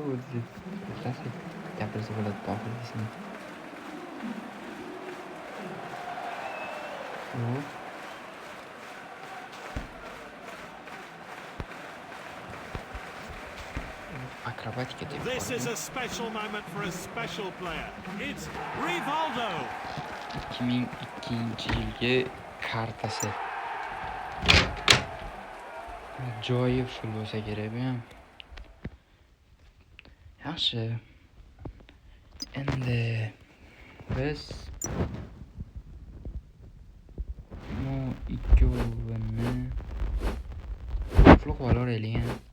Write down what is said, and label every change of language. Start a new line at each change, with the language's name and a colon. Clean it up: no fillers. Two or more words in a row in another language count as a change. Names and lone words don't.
Uzbek: Klasik gapirsa bo'ladi to'g'ri desam. Akrobatika deb.
English: This is a special moment for a special player. It's Rivaldo.
Uzbek: 2002-yilgi kartasi. Joyi full bo'lsa kerak bu ham. Yaxshi. Endi biz bu ikkovini full qilib olaylik.